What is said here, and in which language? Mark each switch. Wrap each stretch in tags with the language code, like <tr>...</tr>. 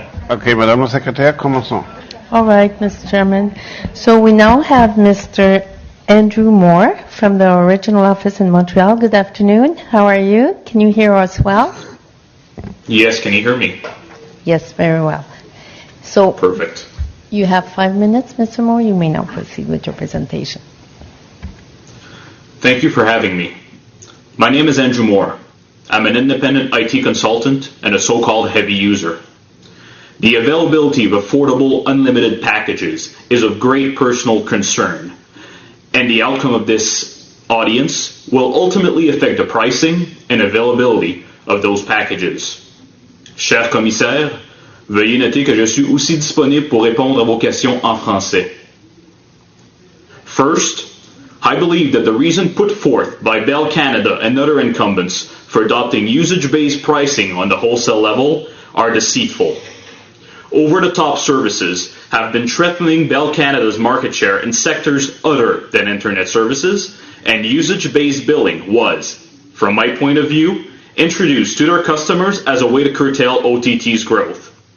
<fr>Okay, Madame la Secrétaire, commençons.</fr> <en>All right, Mr. Chairman. So we now have Mr. Andrew Moore from the original office in Montreal. Good afternoon. How are you? Can you hear us well? Yes, can you hear me? Yes, very well. So Perfect. you have 5 minutes, Mr. Moore. You may now proceed with your presentation. Thank you for having me. My name is Andrew Moore. I'm an independent IT consultant and a so-called heavy user. The availability of affordable, unlimited packages is of great personal concern, and the outcome of this audience will ultimately affect the pricing and availability of those packages.</en> <fr>Cher commissaire, veuillez noter que je suis aussi disponible pour répondre à vos questions en français.</fr> <en>First, I believe that the reason put forth by Bell Canada and other incumbents for adopting usage-based pricing on the wholesale level are deceitful. Over-the-top services have been threatening Bell Canada's market share in sectors other than internet services, and usage-based billing was, from my point of view, introduced to their customers as a way to curtail OTT's growth.</en>